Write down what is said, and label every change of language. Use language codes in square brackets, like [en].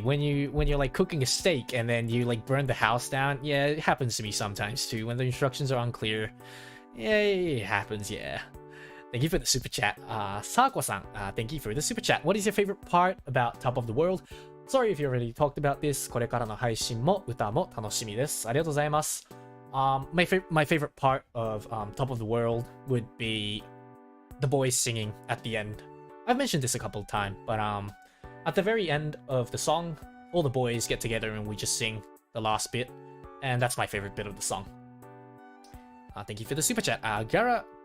[en] When you're like cooking a steak and then you like burn the house down. Yeah, it happens to me sometimes too when the instructions are unclear. Yeah, it happens, yeah. thank you for the super chat. Sako-san, thank you for the super chat. What is your favorite part about Top of the World? Sorry if you already talked about this. [ja] これからの配信も歌も楽しみです。ありがとうございます。 [en] My favorite part of Top of the World would be the boys singing at the end. I've mentioned this a couple of times, but at the very end of the song, all the boys get together and we just sing the last bit, and that's my favorite bit of the song. Thank you for the super chat. Garahel.